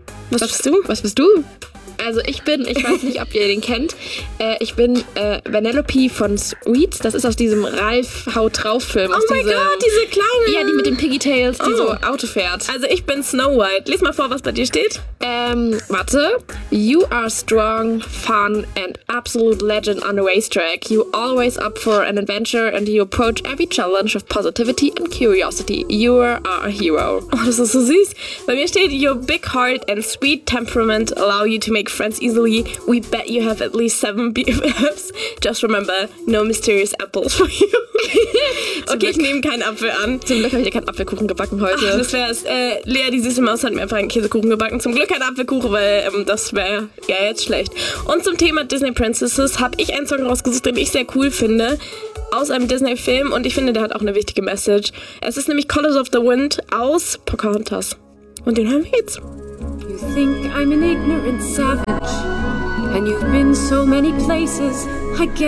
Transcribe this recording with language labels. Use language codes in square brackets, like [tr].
[de] Was bist du? Was bist du? Also ich weiß nicht, ob ihr den kennt, ich bin Vanellope von Sweets. Das ist aus diesem Ralf Haut drauf Film. Oh mein Gott, diese kleine! Ja, die mit den Piggytails, die so Auto fährt. Also ich bin Snow White. Lies mal vor, was bei dir steht. Warte. [en] You are strong, fun and absolute legend on the racetrack. You always up for an adventure and you approach every challenge with positivity and curiosity. You are a hero. [de] Oh, das ist so süß. Bei mir steht, [en] your big heart and sweet temperament allow you to make friends easily. We bet you have at least 7 BFFs. Just remember, no mysterious apples for you. [de] Okay, ich nehme keinen Apfel an. Zum Glück habe ich ja keinen Apfelkuchen gebacken heute. Ach, das wär's. Lea, die süße Maus, hat mir einfach einen Käsekuchen gebacken. Zum Glück keinen Apfelkuchen, weil das wäre ja jetzt schlecht. Und zum Thema Disney Princesses habe ich einen Song rausgesucht, den ich sehr cool finde. Aus einem Disney-Film und ich finde, der hat auch eine wichtige Message. Es ist nämlich Colors of the Wind aus Pocahontas. Und den hören wir jetzt. [en] You think I'm an ignorant savage, and you've been so many places, I guess